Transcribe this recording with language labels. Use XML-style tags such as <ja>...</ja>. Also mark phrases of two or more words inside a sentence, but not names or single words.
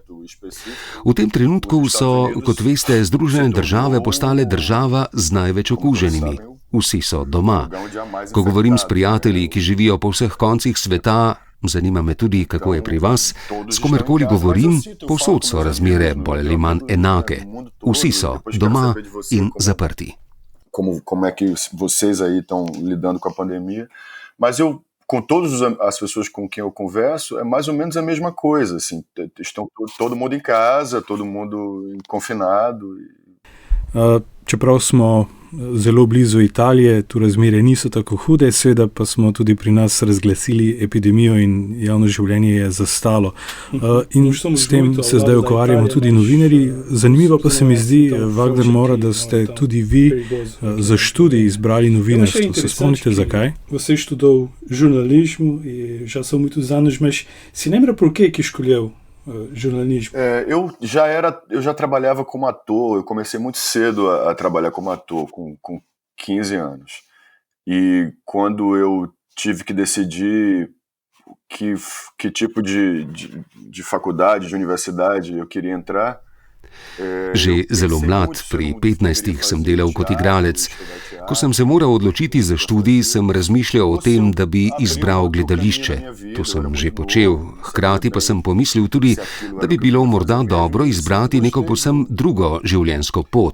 <sl>V tem trenutku so, kot veste, Združene države postale država z največ okuženimi. Vsi so doma. Ko govorim s prijatelji, ki živijo po vseh koncih sveta, zanima me tudi, kako je pri vas, s komerkoli govorim, povsod so razmere bolj ali manj enake. Vsi so doma in zaprti.</sl> <pt>Como é que vocês aí estão lidando com a pandemia? Mas com todas as pessoas com quem eu converso, é mais ou menos a mesma coisa, assim, estão todo mundo em casa, todo mundo confinado.</pt> <sl>Čeprav smo zelo blizu Italije, tu razmere niso tako hude, seveda pa smo tudi pri nas razglasili epidemijo in javno življenje je zastalo. In s tem se zdaj ukvarjamo tudi novinarji. Zanimivo pa se mi zdi, Wagner Mora, da ste tudi vi za študij izbrali novinarstvo. Se spomnite zakaj?</sl> <pt>Você estudou jornalismo e já são muitos anos, mas se lembra por que escolheu jornalismo? Eu já trabalhava como ator, eu comecei muito cedo a trabalhar como ator, com 15 anos. E quando eu tive que decidir que tipo de faculdade, de universidade eu queria entrar,</pt> <sl>Že zelo mlad, pri 15 sem delal kot igralec. Ko sem se moral odločiti za študij, sem razmišljal o tem, da bi izbral gledališče. To sem že počel. Hkrati pa sem pomislil tudi, da bi bilo morda dobro izbrati neko povsem drugo življenjsko pot.</sl>